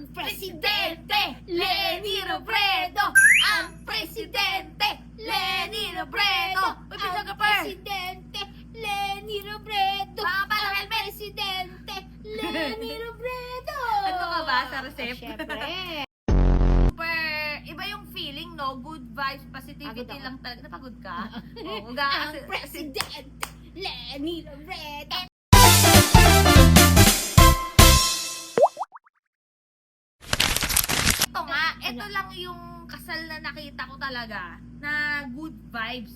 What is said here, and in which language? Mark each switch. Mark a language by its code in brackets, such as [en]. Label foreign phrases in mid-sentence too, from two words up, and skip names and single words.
[tl] Presidente Leni Robredo! Ang Presidente Leni Robredo! Ang Presidente Leni Robredo! Mga palang Ang helmet! Presidente Leni Robredo! Ano ka ba sa recep? Siyempre. Super, iba yung feeling, no? [en] Good vibes, positivity [tl] Pagod ako. lang talaga. Napagod ka? Oo, Ang Presidente Leni Robredo! Ito nga, ito lang yung kasal na nakita ko talaga na [en] good vibes.